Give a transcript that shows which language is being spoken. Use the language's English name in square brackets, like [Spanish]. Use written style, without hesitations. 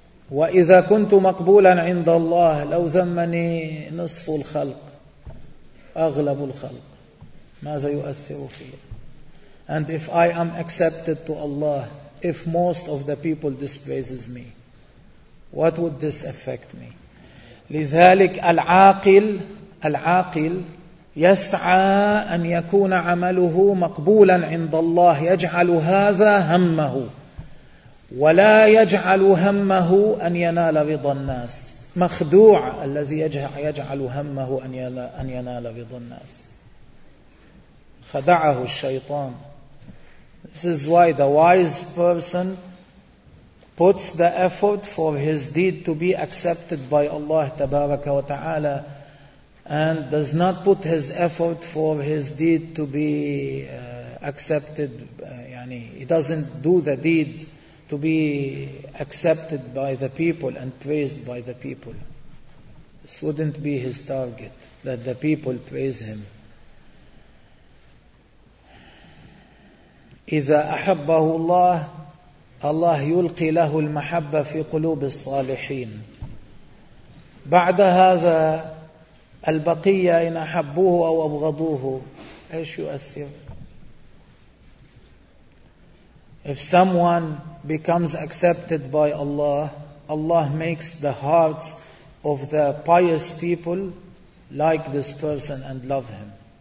[Arabic] وإذا كنت مقبولا عند الله لو زمني نصف الخلق أغلب الخلق ماذا يؤثر فيه؟ [English] And if I am accepted to Allah, if most of the people dispraises me, what would this affect me? [Arabic] لذلك العاقل يسعى أن يكون عمله مقبولا عند الله, يجعل هذا همه ولا يجعل همه أن ينال رضا الناس. مخدوع الذي يجعل همه أن ينال رضا الناس, خدعه الشيطان. [English] This is why the wise person puts the effort for his deed to be accepted by Allah [Arabic] تبارك وتعالى, [English] and does not put his effort for his deed to be accepted. يعني he doesn't do the deed to be accepted by the people and praised by the people. This wouldn't be his target, that the people praise him. [Arabic] إذا أحبه الله, الله يلقي له المحبة في قلوب الصالحين. بعد هذا البقية إن أحبوه أو أبغضوه, إيش يؤثر؟ [English] If someone becomes accepted by Allah, Allah makes the hearts of the pious people like this person and love him.